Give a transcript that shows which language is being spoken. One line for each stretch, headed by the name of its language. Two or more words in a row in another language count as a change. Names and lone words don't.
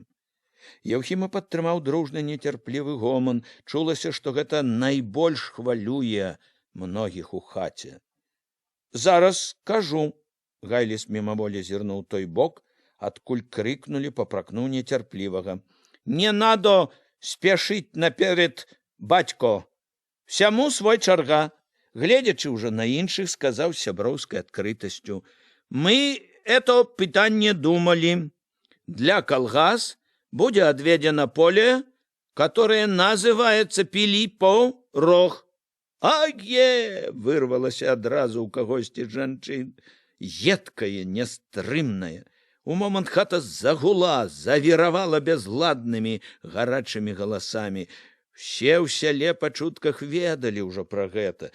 Belarusian: Яўхіма падтрымаў дружны нецярплівы гоман. Чулася, што гэта найбольш хвалюе многіх у хаце. «Зараз скажу!» Гайліс мімаволі зірнуў той бок, адкуль крыкнулі, папракнуў нецярплівага.
Russian: «Не надо спешить наперед, батько.
Belarusian: Всяму свой чарга. Гледзячы ўжо на іншых, сказаў з сяброўскай адкрытасцю:
Russian: «Мы это
Belarusian: пытанне думали.
Russian: Для колгас будет отведено поле, которое называется Пилипов рог». «Ае!»
Belarusian: — вырвалася адразу ў кагосьці з жанчын. Едкая, нястрымная. У момант хата загула, завіравала бязладнымі гарачымі галасамі. Все ў сяле па чутках ведалі ўжо пра гэта.